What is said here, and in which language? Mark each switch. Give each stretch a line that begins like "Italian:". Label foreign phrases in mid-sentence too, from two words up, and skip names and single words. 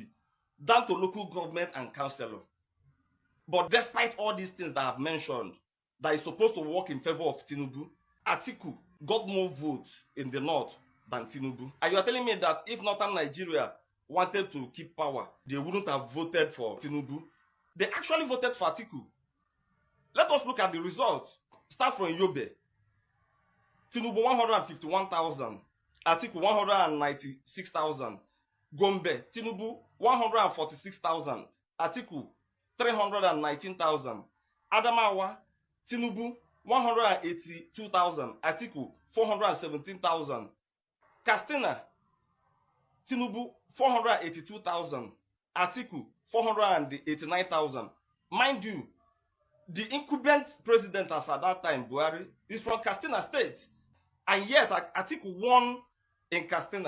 English: Down to local government and councillor. But despite all these things that I've mentioned, that is supposed to work in favor of Tinubu, Atiku got more votes in the North than Tinubu. And you are telling me that if Northern Nigeria wanted to keep power, they wouldn't have voted for Tinubu? They actually voted for Atiku. Let us look at the results. Start from Yobe. Tinubu 151,000. Atiku 196,000. Gombe. Tinubu 146,000. Atiku 319,000. Adamawa. Tinubu 182,000. Atiku 417,000. Katsina. Tinubu 482,000. Atiku 489,000. Mind you, the incumbent president as at that time, Buhari, is from Katsina State. And yet, Atiku won in Katsina.